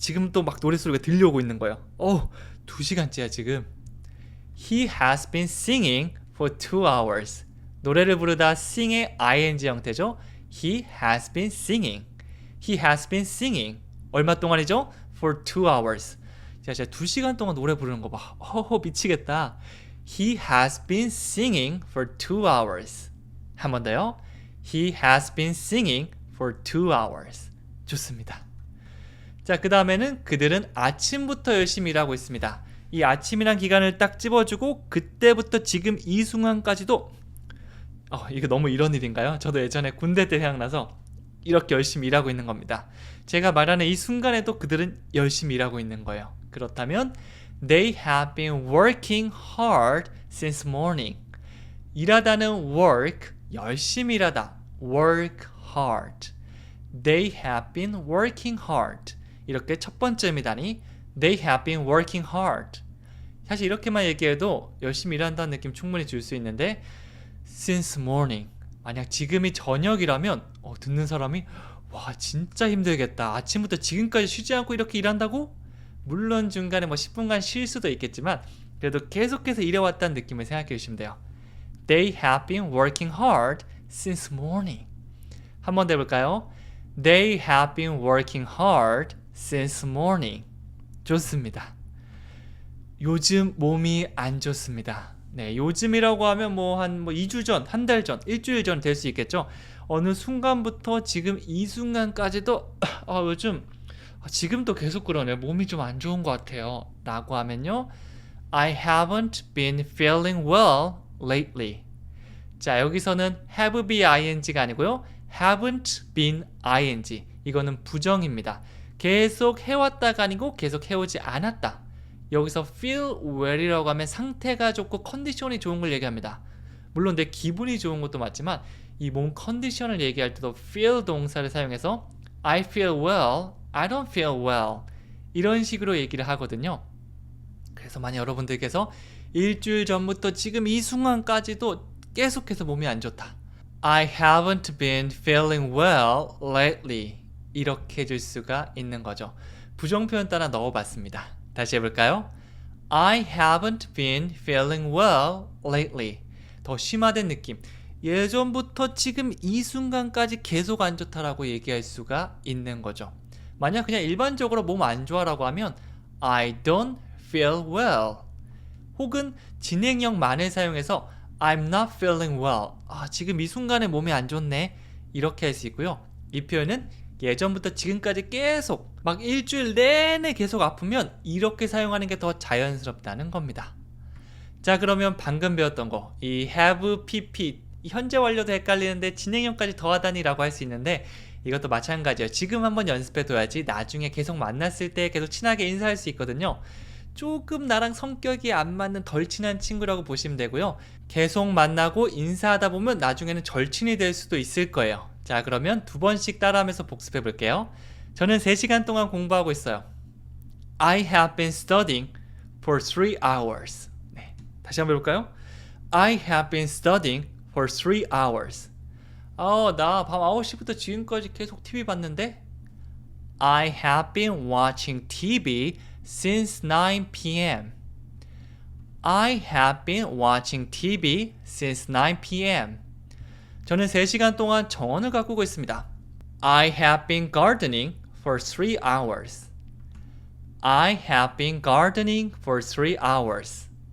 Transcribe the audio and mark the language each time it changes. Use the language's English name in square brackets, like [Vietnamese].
[Korean] 지금 또 막 노래소리가 들려오고 있는 거예요. 2시간째야 지금. [English] He has been singing for 2 hours. [Korean] 노래를 부르다 sing의 ing 형태죠. [English] He has been singing. He has been singing. [Korean] 얼마 동안이죠? [English] For 2 hours. [Korean] 자, 진짜 2시간 동안 노래 부르는 거 봐. 미치겠다. [English] He has been singing for 2 hours. [Korean] 한 번 더요. [English] He has been singing for 2 hours. [Korean] 좋습니다. 자, 그 다음에는 그들은 아침부터 열심히 일하고 있습니다. 이 아침이란 기간을 딱 집어주고 그때부터 지금 이 순간까지도 이거 너무 이런 일인가요? 저도 예전에 군대 때 생각나서 이렇게 열심히 일하고 있는 겁니다. 제가 말하는 이 순간에도 그들은 열심히 일하고 있는 거예요. 그렇다면 [English] They have been working hard since morning. [Korean] 일하다는 work, 열심히 일하다. [English] work hard. They have been working hard. [Korean] 이렇게 첫 번째입니다니 [English] They have been working hard. [Korean] 사실 이렇게만 얘기해도 열심히 일한다는 느낌 충분히 줄 수 있는데 [English] since morning. [Korean] 만약 지금이 저녁이라면 듣는 사람이 와 진짜 힘들겠다. 아침부터 지금까지 쉬지 않고 이렇게 일한다고? 물론 중간에 10분간 쉴 수도 있겠지만 그래도 계속해서 일해왔다는 느낌을 생각해 주시면 돼요. [English] They have been working hard since morning. [Korean] 한 번 더 해볼까요? [English] They have been working hard since morning. [Korean] 좋습니다. 요즘 몸이 안 좋습니다. 네, 요즘이라고 하면 한 2주 전, 한 달 전, 일주일 전 될 수 있겠죠. 어느 순간부터 지금 이 순간까지도 요즘 지금도 계속 그러네. 몸이 좀 안 좋은 것 같아요. 라고 하면요. [English] I haven't been feeling well lately. [Korean] 자, 여기서는 have been ing가 아니고요. [English] haven't been ing. 이거는 부정입니다. [Korean] 계속 해왔다가 아니고 계속 해오지 않았다. 여기서 feel well이라고 하면 상태가 좋고 컨디션이 좋은 걸 얘기합니다. 물론 내 기분이 좋은 것도 맞지만 이 몸 컨디션을 얘기할 때도 feel 동사를 사용해서 [English] I feel well, I don't feel well [Korean] 이런 식으로 얘기를 하거든요. 그래서 만약 여러분들께서 일주일 전부터 지금 이 순간까지도 계속해서 몸이 안 좋다. [English] I haven't been feeling well lately [Korean] 이렇게 해줄 수가 있는 거죠. 부정 표현 따라 넣어봤습니다. 다시 해볼까요? [English] I haven't been feeling well lately. [Korean] 더 심화된 느낌. 예전부터 지금 이 순간까지 계속 안 좋다라고 얘기할 수가 있는 거죠. 만약 그냥 일반적으로 몸 안 좋아라고 하면 [English] I don't feel well. [Korean] 혹은 진행형만을 사용해서 [English] I'm not feeling well. [Korean] 지금 이 순간에 몸이 안 좋네. 이렇게 할 수 있고요. 이 표현은 예전부터 지금까지 계속 막 일주일 내내 계속 아프면 이렇게 사용하는 게 더 자연스럽다는 겁니다. 자, 그러면 방금 배웠던 거 이 have, pp 현재 완료도 헷갈리는데 진행형까지 더하다니 라고 할 수 있는데 이것도 마찬가지예요. 지금 한번 연습해 둬야지 나중에 계속 만났을 때 계속 친하게 인사할 수 있거든요. 조금 나랑 성격이 안 맞는 덜 친한 친구라고 보시면 되고요. 계속 만나고 인사하다 보면 나중에는 절친이 될 수도 있을 거예요. 자, 그러면 2번씩 따라하면서 복습해 볼게요. 저는 3시간 동안 공부하고 있어요. [English] I have been studying for 3 hours. [Korean] 네, 다시 한번 해볼까요? [English] I have been studying for 3 hours. [Korean] 나 밤 9시부터 지금까지 계속 TV 봤는데? [English] I have been watching TV since 9 p.m. I have been watching TV since 9 p.m. [Korean] 저는 3시간 동안 정원을 가꾸고 있습니다. [English] I have been gardening for 3 hours. I have been gardening for 3 hours.